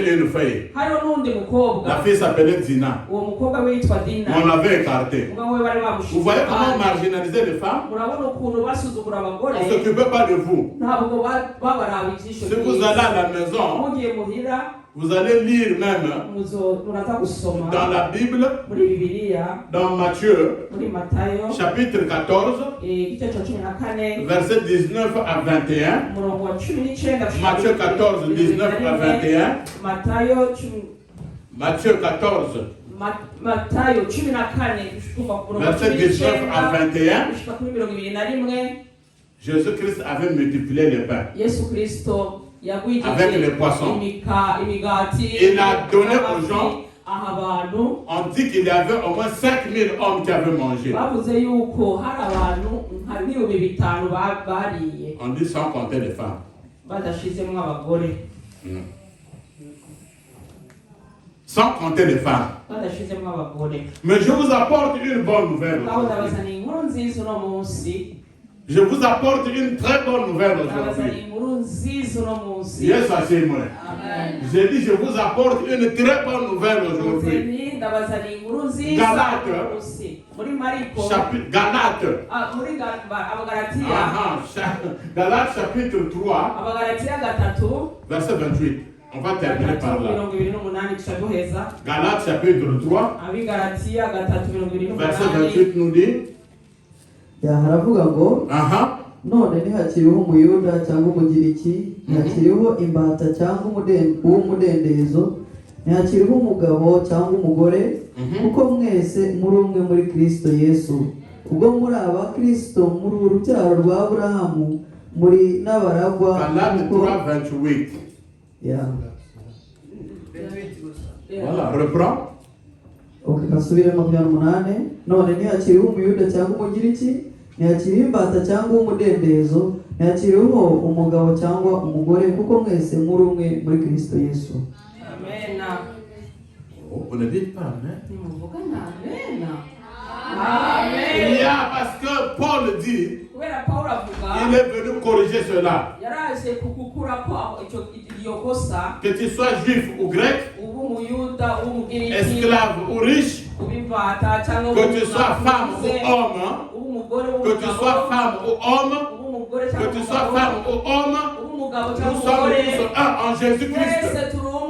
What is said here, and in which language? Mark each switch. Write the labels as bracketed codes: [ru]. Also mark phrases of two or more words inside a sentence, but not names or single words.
[fr] 12. une fille. [rn] hariho n'undi mukobwa, [fr] La fille s'appelait Dina. [rn] uwo mukobwa we yitwa Dina. [fr] On l'avait écarté. [rn] umugabo we bari [fr] Vous voyez comment on [rn] bamushize. [fr] marginalisait les femmes? [rn] Murabona ukuntu basuzugura abagore. [fr] On ne s'occupait pas de vous. [rn] ntabwo babaraba ijisho. [fr] Si vous allez à la maison, [rn] mugiye muhira [fr] vous allez lire même [rn] muraza gusoma [fr] dans la Bible, [rn] muri Bibiliya, [fr] dans Matthieu, [rn] muri Matayo [fr] chapitre 14, [rn] igice cya 14 [fr] versets 19 à 21. [rn] umurongo wa 19. [fr] Matthieu 14, 19 à 21. [rn] Matayo [fr] Matthieu 14, [rn] Matayo 14 kuva ku murongo wa [fr] verset 19 à 21. [rn] gushika kuri 21. [fr] Jésus-Christ avait multiplié les pains. [rn] Yesu Kristo yagwije [fr] Avec les poissons. [rn] imigati. [fr] Il a donné aux gens. [rn] aha abantu [fr] On dit qu'il y avait au moins 5000 hommes qui avaient mangé. [rn] bavuze yuko hari abantu nka 5,000 bariye, [fr] On dit sans compter les femmes. [rn] badashizemo abagore. [fr] Sans compter les femmes. [rn] badashizemo abagore. [fr] Mais je vous apporte une bonne nouvelle [rn] Ngaho [fr] aujourd'hui. [rn] ndabazaniye inkuru nziza uno munsi. [fr] Je vous apporte une très bonne nouvelle aujourd'hui. [rn] ndabazaniye inkuru nziza uno munsi. [fr] Yes, assez moi. Amen. J'ai dit, je vous apporte une très bonne nouvelle aujourd'hui. [rn] Nzeni ndabazaniye inkuru nziza [fr] Galate. [rn] uno munsi. Muri Mariko, [fr] Chapitre Galates. [rn] muri Abagalatiya, [fr] Galates chapitre 3, [rn] Abagalatiya 3, [fr] verset 28. On va terminer par là. [rn] 28 duca duheza. [fr] Galates chapitre 3, [rn] Abigalatiya 3, [fr] verset 28. 28 nous dit. [rw] haravuga ngo none ntihakiriho umuyuda cyangwa umugiriki, ntihakiriho imbata cyangwa uw'umudendezo, ntihakiriho umugabo cyangwa umugore, kuko mwese muri umwe muri Kristo Yesu. Ubwo muri aba Kristo, muri urubyaro rwa Aburahamu, muri n'abaragwa. [fr] Galates 3, 28. Voilà, reprends. [rn] Kasubire 28. [rw] None ntihakiriho umuyuda cyangwa umugiriki, ntihakiriho imbata cyangwa umudendezo, ntihakiriho umugabo cyangwa umugore, kuko mwese muri umwe muri Kristo Yesu. [fr] Amen. On ne dit pas amen. Amen. Il y a, parce que Paul dit, il est venu corriger cela. Que tu sois juif ou grec, esclave ou riche, que tu sois femme ou homme, que tu sois femme ou homme, que tu sois femme ou homme, nous sommes tous un en Jésus-Christ.